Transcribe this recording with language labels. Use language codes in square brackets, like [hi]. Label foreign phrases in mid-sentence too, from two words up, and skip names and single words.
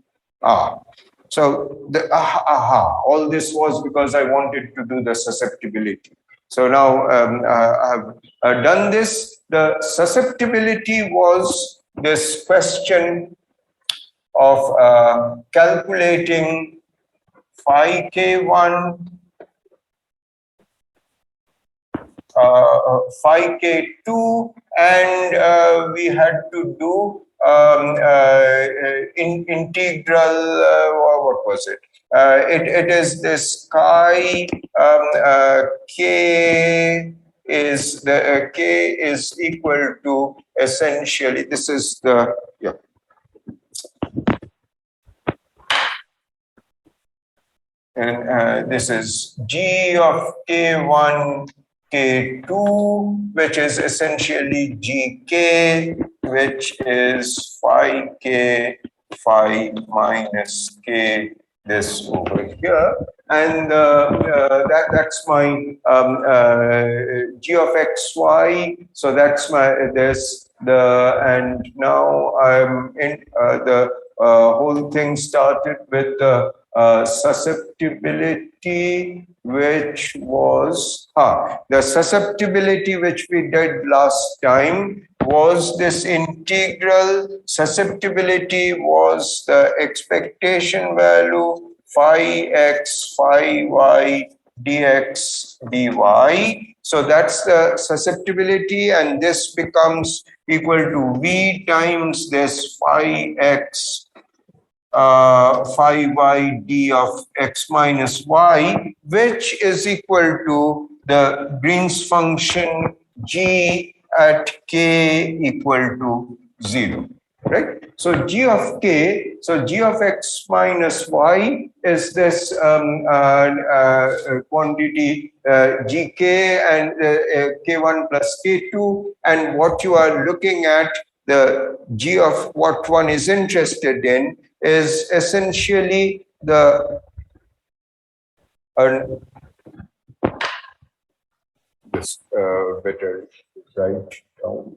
[en] So all this was because I wanted to do the susceptibility. So now I have done this. The susceptibility was this question of calculating phi k1, phi k2, and we had to do integral, what was it? It is this chi k is the k is equal to essentially, this is the, yeah, and this is g of k1 k2, which is essentially gk, which is phi k phi minus k, this over here, and that's my g of xy. So that's my this the, and now I'm in the whole thing started with the susceptibility, which was the susceptibility which we did last time was this integral. Susceptibility was the expectation value phi x phi y dx dy. So that's the susceptibility, and this becomes equal to v times this phi x phi y d of x minus y, which is equal to the Green's function g at k equal to 0, right? So g of k, so g of x minus y is this quantity gk and k1 plus k2, and what you are looking at, the g of what one is interested in, is essentially the this better write down.